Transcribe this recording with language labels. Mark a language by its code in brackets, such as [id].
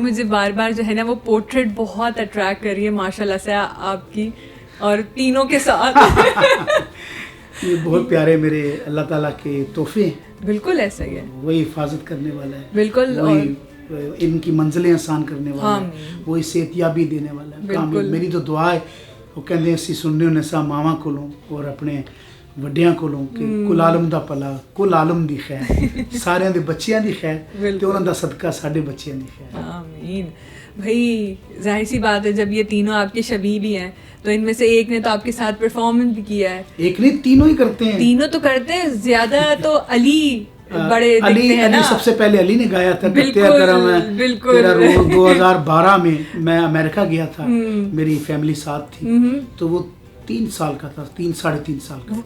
[ur] مجھے بار بار جو ہے نا وہ پورٹریٹ بہت اٹریکٹ کر رہی ہے ماشاء اللہ سے آپ کی اور تینوں کے ساتھ. یہ بہت پیارے میرے اللہ تعالیٰ کے تحفے ہیں. بالکل ایسا ہی ہے. وہی حفاظت کرنے والا ہے. بالکل, وہی ان کی منزلیں آسان کرنے والا ہے. وہی صحتیابی دینے والا ہے. بالکل, میری تو دعا ہے وہ کہتے ہیں [pa] اسی سننے نسا ماما کولوں اور اپنے ਵੱਡਿਆਂ ਕੋਲੋਂ ਕਿ ਕੁੱਲ ਆਲਮ ਦਾ ਭਲਾ ਕੁੱਲ ਆਲਮ ਦੀ ਖੈਰ ਸਾਰਿਆਂ ਦੇ ਬੱਚਿਆਂ ਦੀ ਖੈਰ ਤੇ ਉਹਨਾਂ ਦਾ ਸਦਕਾ ਸਾਡੇ ਬੱਚਿਆਂ ਦੀ ਖੈਰ. [ur] آمین. بھائی ظاہر سی بات ہے جب یہ تینوں آپ کے شبیہ بھی ہیں تو ان میں سے ایک نے تو آپ کے ساتھ پرفارمنس بھی کیا ہے. ایک نہیں, تینوں ہی کرتے ہیں. تینوں تو کرتے ہیں, زیادہ تو علی بڑے دکھتے ہیں نا. سب سے پہلے علی نے گایا تھا کرتے کرم ہے. بالکل 2012 میں میں امریکہ گیا تھا, میری فیملی ساتھ تھی, تو وہ 3 سال کا تھا, 3-3.5 سال کا.